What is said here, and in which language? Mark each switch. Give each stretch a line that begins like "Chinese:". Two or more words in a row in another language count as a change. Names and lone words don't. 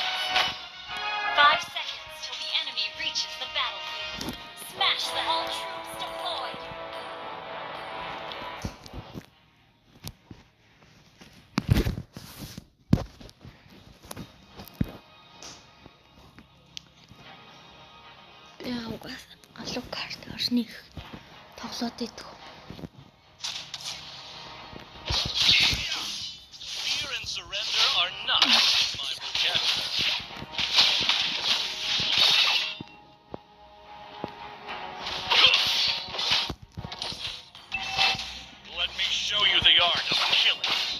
English: 5 seconds till the enemy reaches the battlefield. Smash them! All troops deployed!
Mongolian: Алуу картаар нэг тоглоод идэх.
English: Fear and surrender are not in my vocabulary. Let me show you the art of killing.